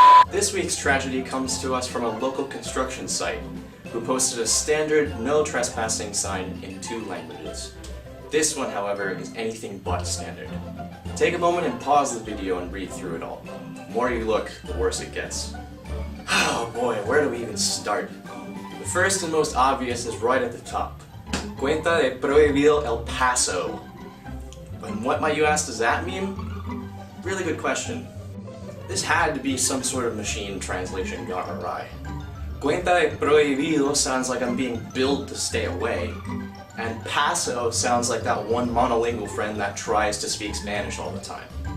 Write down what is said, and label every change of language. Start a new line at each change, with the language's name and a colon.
English: This week's tragedy comes to us from a local construction site who posted a standard no trespassing sign in 2 languages. This one, however, is anything but standard. Take a moment and pause the video and read through it all. The more you look, the worse it gets. Oh boy, where do we even start? The first and most obvious is right at the top.
Spanish: Cuenta de prohibido el paso.
English: And what might you ask, does that mean? Really good question. This had to be some sort of machine translation gone awry.
Spanish: Cuenta de prohibido
English: sounds like I'm being billed to stay away, and paso sounds like that one monolingual friend that tries to speak Spanish all the time.